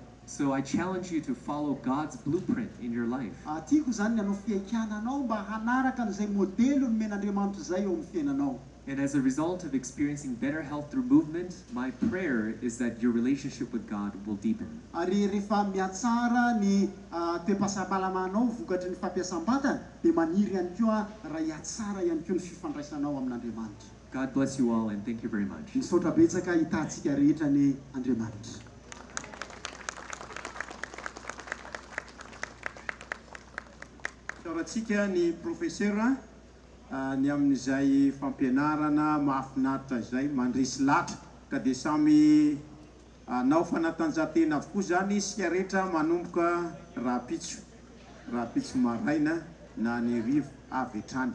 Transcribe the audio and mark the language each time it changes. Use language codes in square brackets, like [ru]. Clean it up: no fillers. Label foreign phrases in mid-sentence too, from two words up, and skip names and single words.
[en] So I challenge you to follow God's blueprint in your life. [mg] Tiako zany ny anao fiaikananao mba hanaraka an'izay modelo nomen'Andriamanitra izay eo amin'ny fiainanao. [en] And as a result of experiencing better health through movement, my prayer is that your relationship with God will deepen. [mg] Ary rehefa miatsara ny toe-pahasalamanao vokatry ny fampiasam-batana dia maniry ihany koa raha hiatsara ihany koa ny fifandraisanao amin'Andriamanitra. [en] God bless you all and thank you very much. [mg] Misaotra betsaka hitantsika rehetra ny Andriamanitra. Saorantsika ny profesera ny amin'izay fampianarana mahafinaritra izay mandresy latra ka dia samy nao fanatanjahantena avokoa zany isika rehetra manomboka raha-pitso maraina na ny rivo avy hatrany.